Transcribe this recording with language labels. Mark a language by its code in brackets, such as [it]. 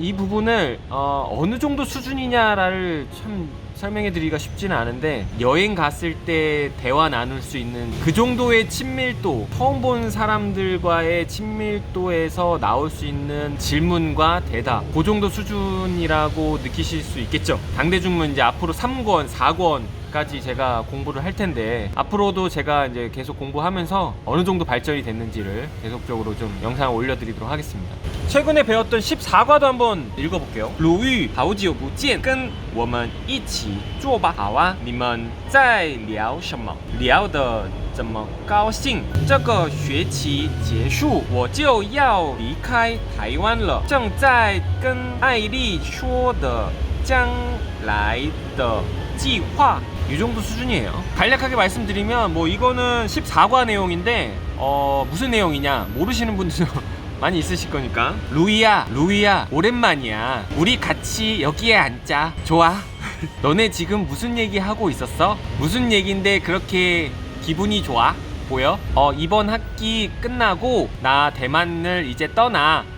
[ko] 이 부분을 어느 정도 수준이냐를 참 설명해 드리기가 쉽지는 않은데, 여행 갔을 때 대화 나눌 수 있는 그 정도의 친밀도, 처음 본 사람들과의 친밀도에서 나올 수 있는 질문과 대답, 그 정도 수준이라고 느끼실 수 있겠죠. 당대 중문 이제 앞으로 3권, 4권 까지 제가 공부를 할 텐데, 앞으로도 제가 이제 계속 공부하면서 어느 정도 발전이 됐는지를 계속적으로 좀 영상을 올려드리도록 하겠습니다. 최근에 배웠던 14과도 한번 읽어볼게요. [zh] 鲁豫好久不见跟我们一起做吧好啊你们在聊什么聊得怎么高兴这个学期结束我就要离开台湾了正在跟艾丽说的将来的计划 [ko] 이 정도 수준이에요. 간략하게 말씀드리면 뭐 이거는 14과 내용인데 무슨 내용이냐 모르시는 분들도 많이 있으실 거니까, 루이야 오랜만이야. 우리 같이 여기에 앉자. 좋아. 너네 지금 무슨 얘기 하고 있었어? 무슨 얘긴데 그렇게 기분이 좋아? 보여? 이번 학기 끝나고 나 대만을 이제 떠나.